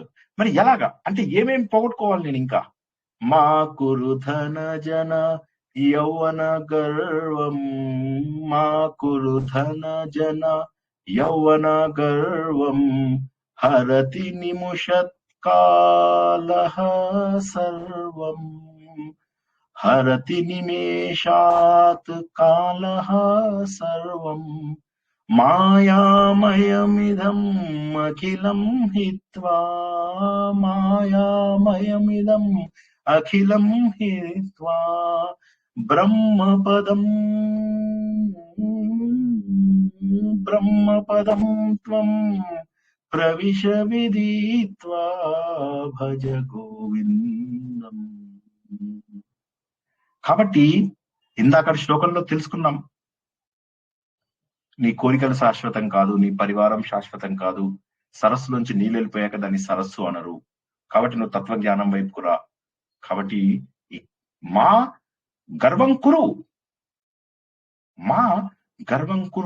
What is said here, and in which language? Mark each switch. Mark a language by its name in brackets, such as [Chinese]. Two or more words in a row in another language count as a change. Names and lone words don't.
[Telugu] మరి ఎలాగా అంటే ఏమేమి పోగొట్టుకోవాలి నేను ఇంకా? [Sanskrit] मा कुरु धन जन यौवन गर्वं, मा कुरु धन जन यौवन गर्वं, हरति निमुषत् कालः सर्वं, हरति निमेषात् कालः सर्वं, मायामयमिदं अखिलं हित्वा, मायामयमिदं अखिलं हित्वा, ब्रह्मपदं त्वं प्रविश विदित्वा भज गोविन्दं. [Telugu] కాబట్టి ఇందాక శ్లోకంలో తెలుసుకున్నాం, నీ కోరికలు శాశ్వతం కాదు, నీ పరివారం శాశ్వతం కాదు. సరస్సులోంచి నీళ్ళు వెళ్ళిపోయాక దాన్ని సరస్సు అనరు. కాబట్టి నువ్వు తత్వజ్ఞానం వైపుకు రా. కాబట్టి [Sanskrit] मा गर्वं कुरु, मा गर्वं कुरु.